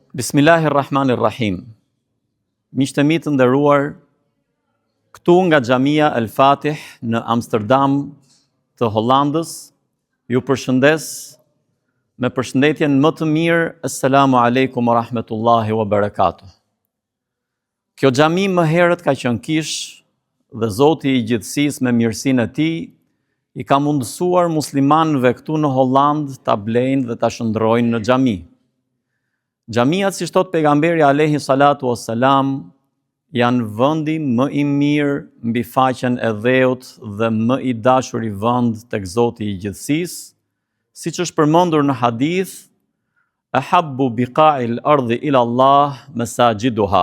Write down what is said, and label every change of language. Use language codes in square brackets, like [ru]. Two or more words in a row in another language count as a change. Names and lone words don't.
[ar] بسم الله الرحمن الرحيم. [sq] Miqtë mi të nderuar, këtu nga Xhamia El Fatih në Amsterdam të Hollandës, ju përshëndes me përshëndetjen më të mirë, [ar] السلام عليكم ورحمة الله وبركاته. [sq] Kjo xhami më herët ka qenë kish dhe Zoti i gjithësisë me mirësinë e tij i ka mundësuar muslimanëve këtu në Hollandë ta blejnë dhe ta shndrojnë në xhami. Xhamiat, si thot pejgamberi [ar] عليه الصلاة والسلام, [sq] janë vendi më i mirë mbi faqen e dheut dhe më i dashuri vend tek Zoti i gjithësisë, siç është përmendur në hadith, [ar] أحب بقاع الأرض إلى الله مساجدها.